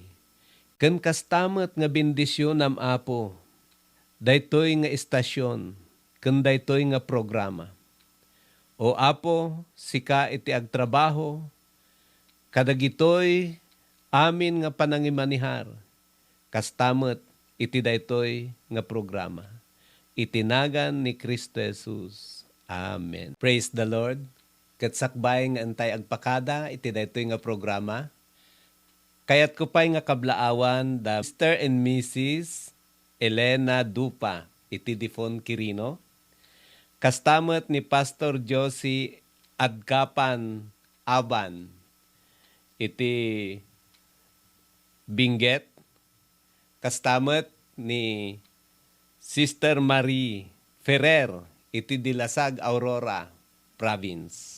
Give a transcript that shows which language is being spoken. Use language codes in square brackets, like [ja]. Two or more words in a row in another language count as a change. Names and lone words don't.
[ilo] Ken kastamet nga bendisyonam Apo, daytoy nga istasyon, ken daytoy nga programa. O Apo, sika iti agtrabaho, kadagitoy amin nga panangimanihar, kastamet iti daytoy nga programa. Itinagan ni Kristo Jesus. [en] Amen. Praise the Lord. [ilo] Ket sakbay nga antay agpakada iti daytoy nga programa. Kayat ko pa'y nga kablaawan da Mr. and Mrs. Elena Dupa iti Difon Quirino. Kastamet ni Pastor Josie Adkapan Aban, iti Benguet, kastamet ni Sister Marie Ferrer, iti Dilasag, Aurora Province.